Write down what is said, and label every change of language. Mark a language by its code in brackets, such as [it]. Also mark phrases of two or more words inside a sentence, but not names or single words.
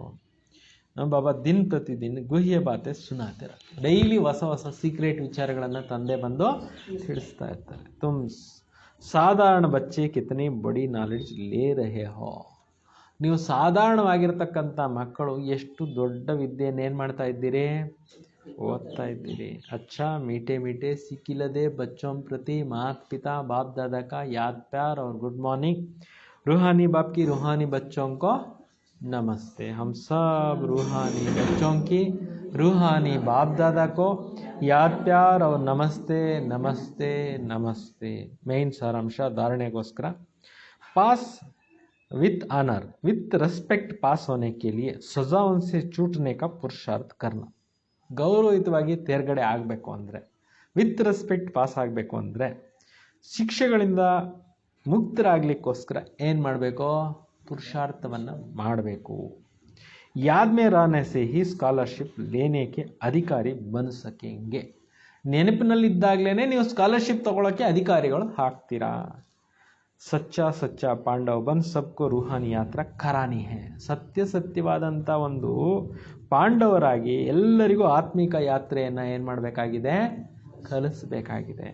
[hi] बाबा दिन प्रतिदिन गुह्य बातें सुनाते, [kn] ಡೈಲಿ ಹೊಸ ಹೊಸ ಸೀಕ್ರೆಟ್ ವಿಚಾರಗಳನ್ನು ತಂದೆ ಬಂದು ತಿಳಿಸ್ತಾ ಇರ್ತಾರೆ. [hi] तुम साधारण बच्चे कितनी बड़ी नॉलेज ले रहे हो. [kn] ನೀವು ಸಾಧಾರಣವಾಗಿರ್ತಕ್ಕಂಥ ಮಕ್ಕಳು ಎಷ್ಟು ದೊಡ್ಡ ವಿದ್ಯೆಯನ್ನು ಏನು ಮಾಡ್ತಾ ಇದ್ದೀರಿ, ಓದ್ತಾ ಇದ್ದೀರಿ. [hi] अच्छा मीठे मीठे सिकिलदे बच्चों प्रति माता पिता बाप दादा का याद प्यार और [en] good morning. [hi] रूहानी बाप की रूहानी बच्चों को नमस्ते. हम सब रूहानी बच्चों की रूहानी बाप दादा को याद प्यार और नमस्ते नमस्ते नमस्ते. मेन सारांश धारणेಗೋಸ್ಕರ [en] pass with honour with respect [hi] पास होने के लिए सजाओं से छूटने का पुरुषार्थ करना. [kn] ಗೌರವಯುತವಾಗಿ ತೇರ್ಗಡೆ ಆಗಬೇಕು ಅಂದರೆ, [en] with respect pass [kn] ಆಗಬೇಕು ಅಂದರೆ, ಶಿಕ್ಷೆಗಳಿಂದ ಮುಕ್ತರಾಗಲಿಕ್ಕೋಸ್ಕರ ಏನು ಮಾಡಬೇಕು, ಪುರುಷಾರ್ಥವನ್ನು ಮಾಡಬೇಕು. [hi] याद में रहने से ही ಸ್ಕಾಲರ್ಶಿಪ್ लेने के अधिकारी बन सकेंगे. [kn] ನೆನಪಿನಲ್ಲಿದ್ದಾಗಲೇ ನೀವು ಸ್ಕಾಲರ್ಶಿಪ್ ತಗೊಳ್ಳೋಕ್ಕೆ ಅಧಿಕಾರಿಗಳು ಆಗ್ತೀರಾ. [hi] सच्चा सच्चा पांडव बन सबको रूहानी यात्रा करानी है. [kn] ಸತ್ಯವಾದಂಥ ಒಂದು ಪಾಂಡವರಾಗಿ ಎಲ್ಲರಿಗೂ ಆತ್ಮಿಕ ಯಾತ್ರೆಯನ್ನು ಏನು ಮಾಡಬೇಕಾಗಿದೆ, ಕಲಿಸಬೇಕಾಗಿದೆ.